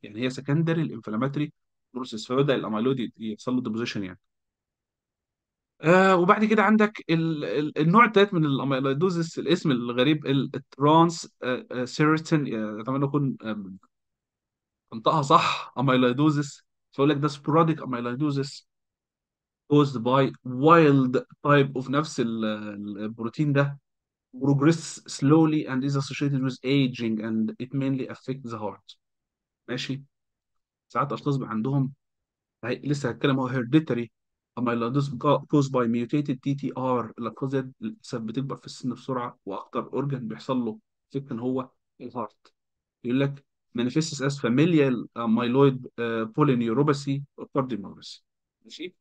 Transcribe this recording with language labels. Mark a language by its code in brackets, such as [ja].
[ar] يعني هي سكندري الانفلاماتوري بروسيس، فبدا الاميلويد يحصل له ديبوزيشن يعني. وبعد كده عندك النوع الثالث من الاميلويدوزس، الاسم الغريب الترانس سيرتين. اتمنى اكون انطقها صح. اميلويدوزس فيقول لك ده [en] sporadic amyloidosis caused by wild type of [ar] نفس البروتين ده [en] progress slowly and is associated with aging and it mainly affects the heart. [ar] ماشي. ساعات اشخاص بيبقى عندهم لسه هتكلم هو [en] hereditary amyloidosis caused by mutated TTR. [ar] الاطفال ديت للاسف بتكبر في السن بسرعه، واكتر اورجن بيحصل له فكره ان هو الهارت. يقول لك [en] manifests as familial amyloid polyneuropathy or cardiomyopathy. [ar] ماشي.